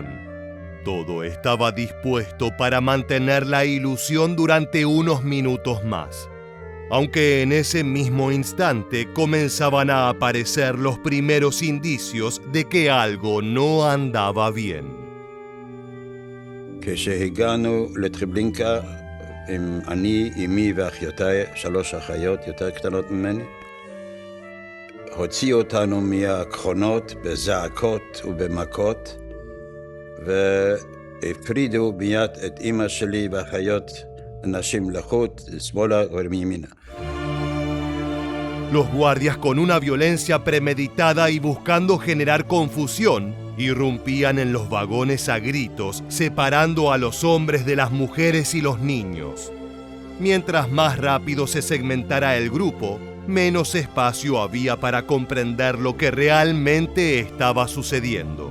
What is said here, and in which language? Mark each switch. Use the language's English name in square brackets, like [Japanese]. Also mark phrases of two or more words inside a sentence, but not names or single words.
[Spanish] Todo estaba dispuesto para mantener la ilusión durante unos minutos más, aunque en ese mismo instante comenzaban a aparecer los primeros indicios de que algo no andaba bien. [Hebrew] כשהגענו לטרבלינקה, אני, אמי ואחיותיי, 3 אחיות יותר קטנות ממני, הוציאו אותנו מהקרונות בזעקות ובמכות, והפרידו מיד את אמא שלי ואחיות נשים לחוט, שמאלה ומימינה. [Spanish] Los guardias, con una violencia premeditada y buscando generar confusión, irrumpían en los vagones a gritos, separando a los hombres de las mujeres y los niños. Mientras más rápido se segmentara el grupo, menos espacio había para comprender lo que realmente estaba sucediendo.